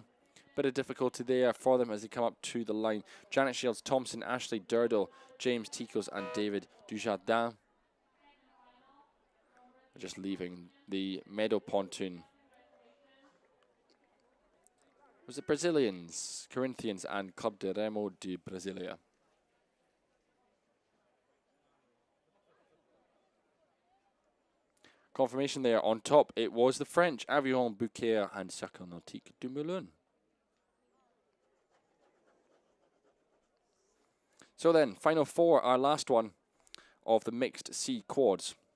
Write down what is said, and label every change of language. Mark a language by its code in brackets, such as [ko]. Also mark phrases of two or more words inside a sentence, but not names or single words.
[en] Bit of difficulty there for them as they come up to the line. Janet Shields, Thompson, Ashley Durdle, James Ticos, and David Dujardin. Just leaving the medal pontoon. It was the Brazilians, Corinthians, and Club de Remo de Brasilia. Confirmation there on top. It was the French, Aviron Bouquet and Cercle Nautique du Moulin. So then, final 4, our last one of the mixed C quads.